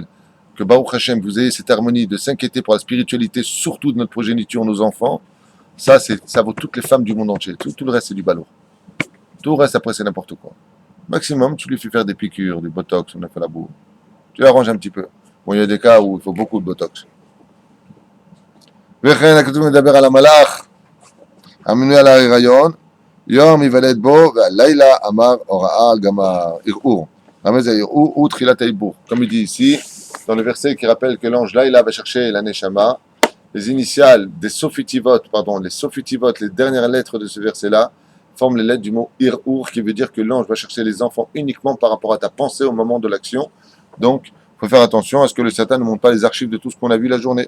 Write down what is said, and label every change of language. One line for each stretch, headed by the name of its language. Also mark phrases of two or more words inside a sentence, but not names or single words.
French: Que
Hebrew: ברוך השם,
French: vous ayez cette harmonie de s'inquiéter pour la spiritualité, surtout de notre progéniture, nos enfants. Ça vaut toutes les femmes du monde entier. Tout le reste, c'est du balourd. Tout le reste, après, c'est n'importe quoi. Maximum, tu lui fais faire des piqûres, du botox, on a fait la boue. Tu l'arranges un petit peu. Bon, il y a des cas où il faut beaucoup de botox.
Hebrew: וכן הכתוב מדבר על המלאך המנוי על ההיריון, יום ייוולד בו והלילה אמר הוראה גם הערעור. רמז הערעור הוא תחילת העיבור.
French: Comme il dit ici, dans le verset qui rappelle que l'ange Laïla va chercher la Neshama, les initiales des Sofitivot, les dernières lettres de ce verset-là, forment les lettres du mot Ir'ur, qui veut dire que l'ange va chercher les enfants uniquement par rapport à ta pensée au moment de l'action. Donc, il faut faire attention à ce que le Satan ne montre pas les archives de tout ce qu'on a vu la journée.